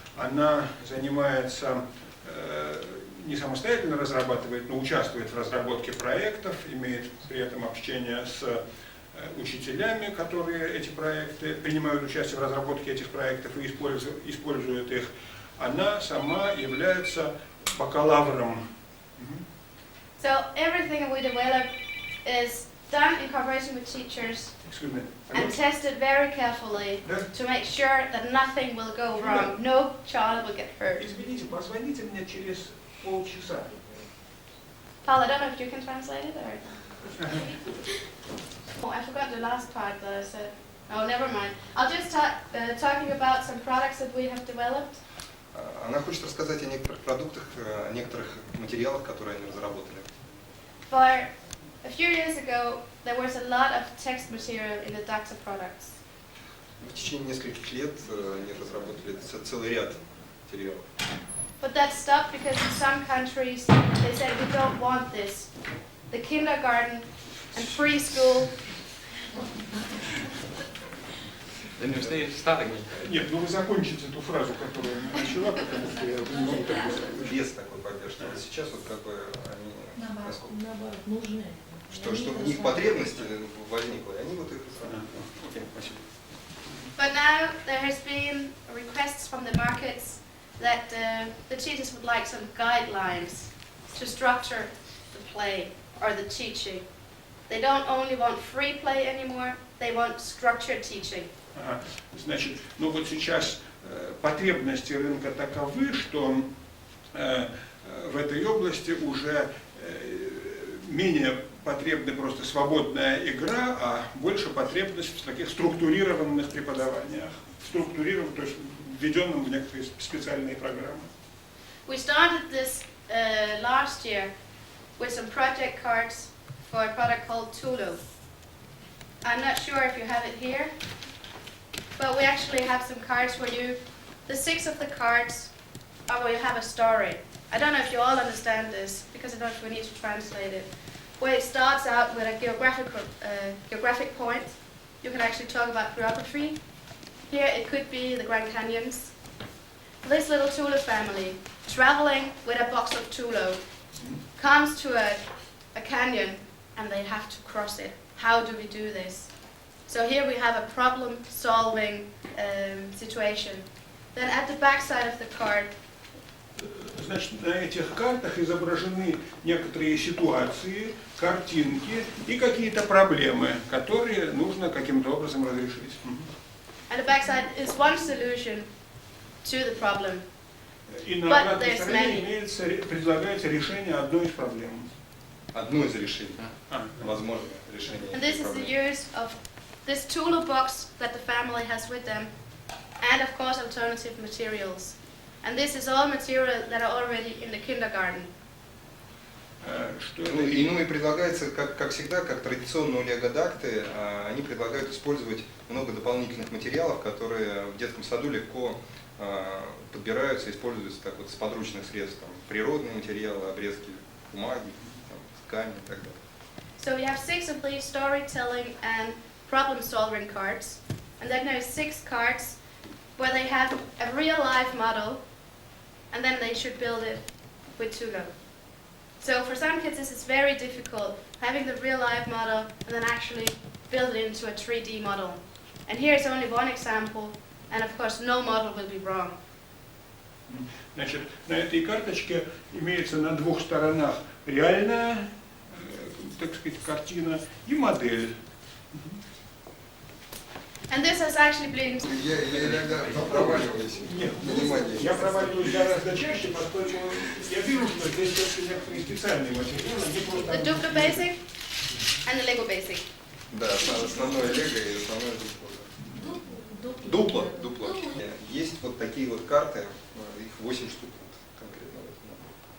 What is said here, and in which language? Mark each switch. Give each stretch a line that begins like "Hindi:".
Russian: Она занимается, не самостоятельно разрабатывает, но участвует в разработке проектов, имеет при этом общение с учителями, которые эти проекты, принимают участие в разработке этих проектов и используют их. Она сама является бакалавром.
English: So everything we develop is done in cooperation with teachers and tested very carefully to make sure that nothing will go wrong. No child will get hurt.
Russian: Извините, позвоните мне через полчаса.
English: Paul, I don't know if you can translate it or... Oh, I forgot the last part that I said. Oh, never mind. I'll just talking about some products that we have developed.
Russian: Она хочет рассказать о некоторых продуктах, о некоторых материалах, которые они разработали.
English: For a few years ago, there was a lot of text material in the Data products.
Russian: В течение нескольких лет они разработали целый ряд материалов.
English: But that stopped because in some countries they said we don't want this. The kindergarten and preschool. Then you start again.
Russian: Нет, ну вы закончите эту фразу, которую я начала, потому что я не могу так быстро. Без такой поддержки. А сейчас вот как бы они Наоборот, нужны. что в них потребность возникла, и они вот их разработали. Окей, спасибо.
English: But now there has been requests from the markets that the teachers would like some guidelines to structure the play or the teaching. They don't only want free play anymore, they want structured teaching.
Russian: Ага. Значит, ну вот сейчас потребности рынка таковы, что в этой области уже менее потребна просто свободная игра, а больше потребность в таких структурированных преподаваниях, структурированных, то есть введенным в некоторые специальные программы.
English: We started this last year with some project cards for a product called Tulu. I'm not sure if you have it here, but we actually have some cards where the 6 of the cards are where you have a story. I don't know if you all understand this, because I don't know if we need to translate it. Where it starts out with a geographic point. You can actually talk about geography. Here it could be the Grand Canyons. This little Tulu family, traveling with a box of Tulu, comes to a canyon and they have to cross it. How do we do this? So here we have a problem-solving situation. Then at the back side of the card,
Russian: Значит, на этих картах изображены некоторые ситуации, картинки и какие-то проблемы, которые нужно каким-то образом разрешить.
English: at the back side is one solution to the problem.
Russian: И на обратной стороне предлагается решение одной из проблем. Одно из решений, возможно, решение.
English: And this is the use of this Tulu box that the family has with them, and of course alternative materials. And this is all material that are already in the kindergarten.
Russian: Ну и предлагается, как всегда, как традиционно у лего-дакты, они предлагают использовать много дополнительных материалов, которые в детском саду легко подбираются, используются так вот с подручных средств, там, природные материалы, обрезки бумаги, там, ткани и так далее.
English: So we have 6 of these storytelling and problem-solving cards, and then there's 6 cards where they have a real-life model, and then they should build it with Tulu. So for some kids this is very difficult, having the real-life model and then actually build it into a 3D model. And here's only one example, and of course no model will be wrong.
Russian: Значит, на этой карточке имеется на двух сторонах реальная, так сказать, картина и модель.
English: And this has actually been...
Russian: Я иногда проваливаюсь. Нет, я проваливаюсь гораздо чаще, поскольку я вижу, что здесь все-таки некоторые специальные материалы, не просто...
English: The Duplo Basic and the Lego Basic.
Russian: Да, основное лего и основное дупло. Дупло. Есть вот такие вот карты, их 8 штук конкретно в этом наборе.